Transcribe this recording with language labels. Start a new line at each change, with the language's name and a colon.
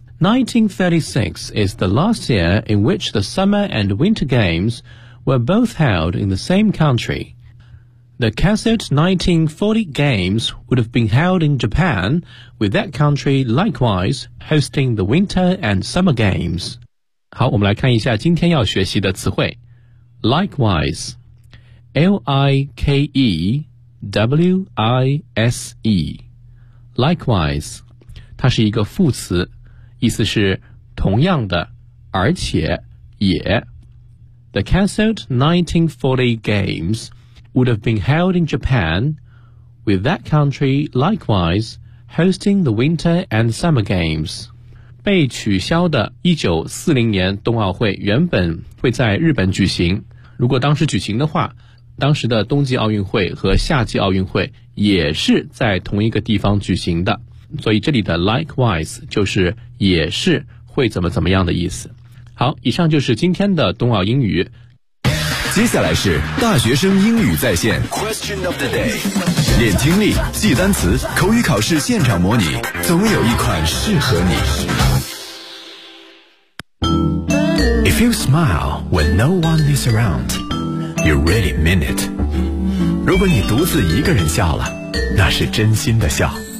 English: 1936 is the last year in which the Summer and Winter Games were both held in the same country. The cancelled 1940 Games would have been held in Japan, with that country likewise hosting the Winter and Summer Games.
Chinese: 好，我们来看一下今天要学习的词汇。
English: Likewise, L-I-K-E-W-I-S-E, likewise,
Chinese: 它是一个副词，意思是同样的，而且也。
English: The cancelled 1940 Games would have been held in Japan, with that country likewise hosting the Winter and Summer Games.
Chinese: 被取消的1940年冬奥会原本会在日本举行，如果当时举行的话，当时的冬季奥运会和夏季奥运会也是在同一个地方举行的，所以这里的 likewise 就是也是会怎么怎么样的意思。好，以上就是今天的冬奥英语。接下来是大学生英语在线
English: Question of the day，
Chinese: 练听力，记单词，口语考试现场模拟，总有一款适合你。
English: If you smile when no one is around, you really mean it.
Chinese: 如果你独自一个人笑了，那是真心的笑。